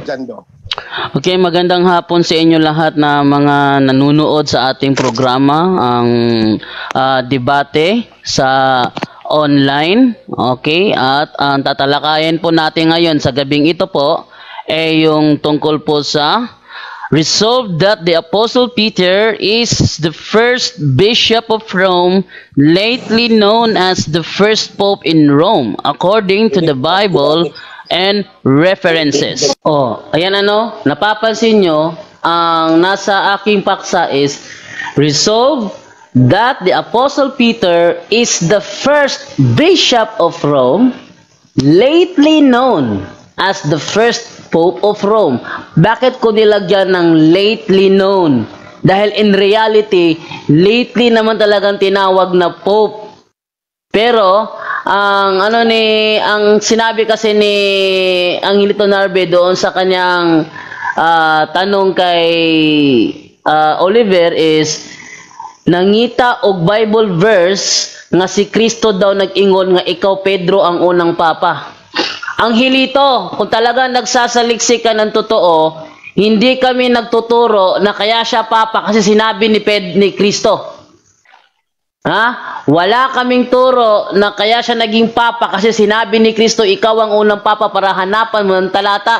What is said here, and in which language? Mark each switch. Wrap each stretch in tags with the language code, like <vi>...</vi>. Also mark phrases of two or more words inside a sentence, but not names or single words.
<tl>Okay, magandang hapon sa inyo lahat na mga nanunood sa ating programa, ang debate sa online. Okay, at ang tatalakayin po natin ngayon sa gabing ito po ay yung tungkol po sa</tl> <en>resolve that the Apostle Peter is the first bishop of Rome, lately known as the first pope in Rome, according to the Bible and references.</en> <tl>Ayan napapansin nyo, ang nasa aking paksa</tl> <en>is resolve that the Apostle Peter is the first bishop of Rome, lately known as the first Pope of Rome.</en> <tl>Bakit ko nilagyan ng</tl> <en>lately known?</en> <tl>Dahil</tl> <en>in reality,</en> <tl>lately naman talagang tinawag na Pope. Pero, ang sinabi kasi ni Angelito Narbe doon sa kanyang tanong kay Oliver is,</tl> <ceb>nangita og Bible verse nga si Kristo daw nag-ingon nga ikaw Pedro ang unang papa.</ceb> <tl>Angelito, kung talaga nagsasaliksik ka ng totoo, hindi kami nagtuturo na kaya siya papa kasi sinabi ni Kristo. Wala kaming turo na kaya siya naging papa kasi sinabi ni Kristo, ikaw ang unang papa para hanapan mo ng talata.</tl>